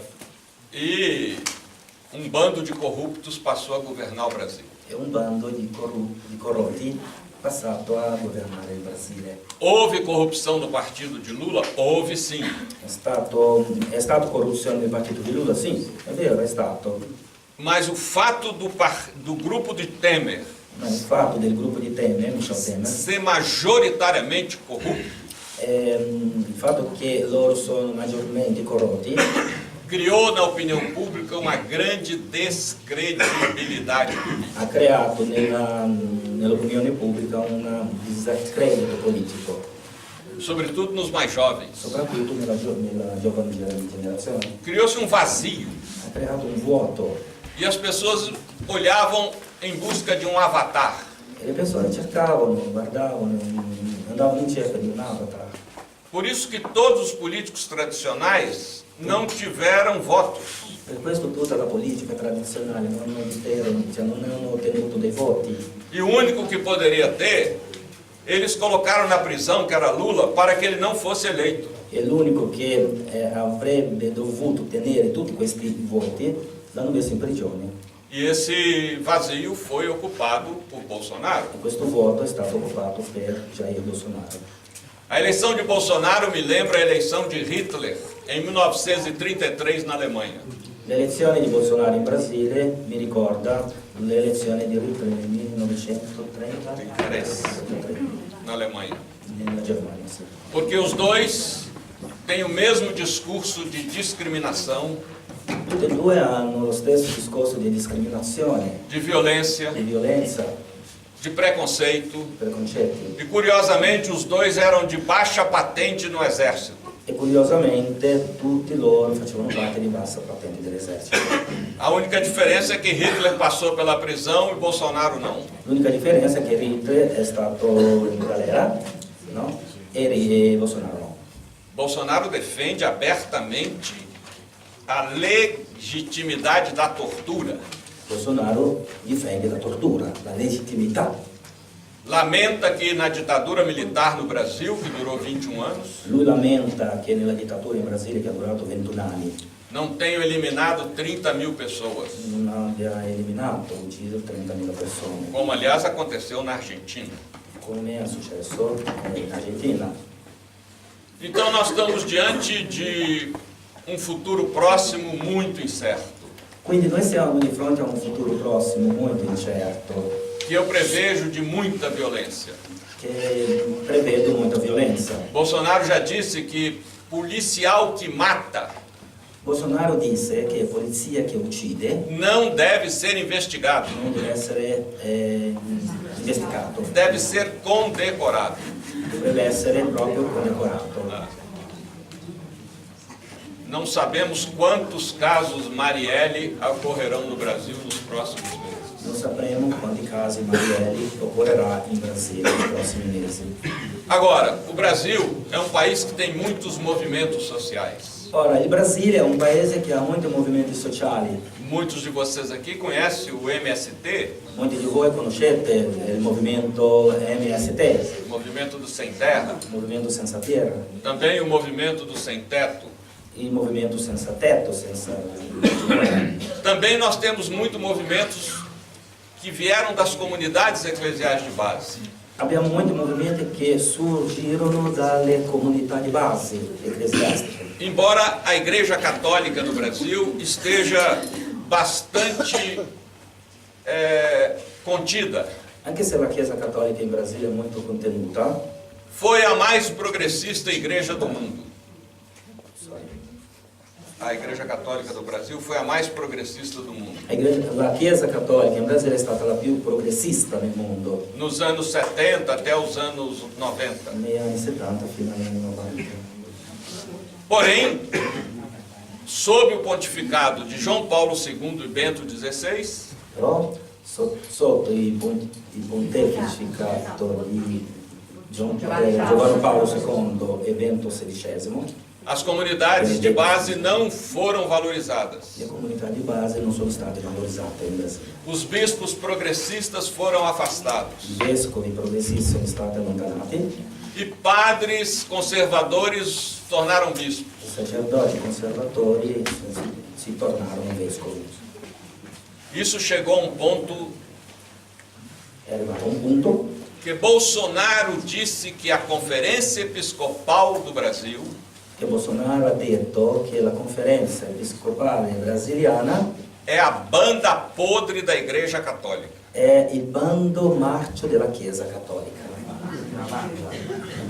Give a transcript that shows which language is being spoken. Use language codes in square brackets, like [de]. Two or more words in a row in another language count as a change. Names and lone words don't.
[pt] E um bando de corruptos passou a governar o Brasil. [it] e un bando di corrotti passato a governare il Brasile. [pt] Houve corrupção no partido de Lula? Houve sim. [it] È stato corruzione del partito di Lula? Sì, è vero, è stato. [pt] Mas o fato do grupo de Temer [it] Ma il fatto del gruppo di Temer, Michel Temer, [pt] ser majoritariamente corrupto, [it] il fatto che loro sono maggiormente corrotti [pt] criou na opinião pública uma grande descredibilidade política. [it] ha creato nell'opinione pubblica un discredito politico, [pt] Sobretudo nos mais jovens. [it] soprattutto nella giovane generazione. [pt] Criou-se vazio [it] Ha creato un vuoto [pt] e as pessoas olhavam em busca de um avatar. [it] e le persone cercavano, guardavano, andavano in cerca di un avatar. [pt] Por isso que todos os políticos tradicionais não tiveram votos. [it] Per questo tutta la politica tradizionale non hanno ottenuto dei voti. [pt] E o único que poderia ter, eles colocaram na prisão, que era Lula, para que ele não fosse eleito. [it] E l'unico che avrebbe dovuto ottenere tutti questi voti l'hanno messo in prigione. [pt] E esse vazio foi ocupado por Bolsonaro. [it] E questo voto è stato occupato per Jair Bolsonaro. [pt] A eleição de Bolsonaro me lembra a eleição de Hitler em 1933 na Alemanha. [it] L'elezione di Bolsonaro in Brasile mi ricorda l'elezione di Hitler nel 1933 [pt] Na Alemanha. [it] nella Germania. Sì. [pt] Porque os dois têm o mesmo discurso de discriminação, [it] Tutti e due hanno lo stesso discorso di discriminazione, [pt] de violência, [it] di violenza, [pt] de preconceito. [it] preconcetti. [pt] E curiosamente os dois eram de baixa patente no exército. [it] E curiosamente tutti loro facevano parte di bassa patente dell'esercito. [pt] A única diferença é que Hitler passou pela prisão e Bolsonaro não. [it] L'unica differenza è che Hitler è stato in galera, no? E Bolsonaro no. [pt] Bolsonaro defende abertamente a legitimidade da tortura. [it] Bolsonaro difende la tortura, la legittimità. [pt] Lamenta que na ditadura militar no Brasil, que durou 21 anos, [it] Lui lamenta che nella dittatura in Brasile, che ha durato 21 anni, [pt] não tenham eliminado 30.000 pessoas, [it] non abbia eliminato, ucciso 30.000 persone, [pt] como aliás aconteceu na Argentina. [it] come è successo in Argentina. [pt] Então nós estamos diante de um futuro próximo muito incerto, [it] Quindi noi siamo di fronte a un futuro prossimo molto incerto, [pt] que eu prevejo de muita violência. [it] che prevede molta violenza. [pt] Bolsonaro já disse que policial que mata [it] Bolsonaro disse che polizia che uccide [pt] não deve ser investigado, [it] non deve essere investigato, [pt] deve ser condecorado. [it] dovrebbe essere proprio condecorato. [pt] Não sabemos quantos casos Marielle ocorrerão no Brasil nos próximos meses. [it] Non sapremo quanti casi Marielle occorrerà in Brasile nei prossimi mesi. [pt] Agora, o Brasil é um país que tem muitos movimentos sociais. [it] Ora, il Brasile è un paese che ha molti movimenti sociali. [pt] Muitos de vocês aqui conhecem o MST, [it] Molti di voi conoscete il movimento MST, [pt] o Movimento do Sem Terra, [it] il movimento senza terra, [pt] também o Movimento do Sem Teto. [it] il movimento senza tetto, senza... [pt] Também nós temos muitos movimentos que vieram das comunidades eclesiais de base. [it] Abbiamo molti movimenti che surgirono dalle comunità di base ecclesiastiche. [pt] Embora a Igreja Católica no Brasil esteja bastante contida, [it] Anche se la Chiesa Cattolica in Brasile è molto contenuta, [pt] foi a mais progressista igreja do mundo. A Igreja Católica do Brasil foi a mais progressista do mundo. [it] la Chiesa Cattolica in Brasile è stata la più progressista nel mondo, [pt] Nos anos 70 até os anos 90. [it] negli anni 70 fino agli anni 90. [pt] Porém, sob o pontificado de João Paulo II e Bento XVI, [it] Però sotto il pontificato di Giovanni Paolo II e Bento XVI, [pt] as comunidades de base não foram valorizadas. [it] le comunità di base non sono state valorizzate in Brasile. [pt] Os bispos progressistas foram afastados. [it] I vescovi progressisti sono stati allontanati, [pt] E padres conservadores tornaram bispos. [it] i sacerdoti conservatori si tornarono vescovi. [pt] Isso chegou a um ponto [it] È arrivato un punto [pt] que Bolsonaro disse que a Conferência Episcopal do Brasil [it] che Bolsonaro ha detto che la conferenza episcopale brasiliana [pt] é a banda podre da Igreja Católica. [it] è il bando marcio della Chiesa Cattolica.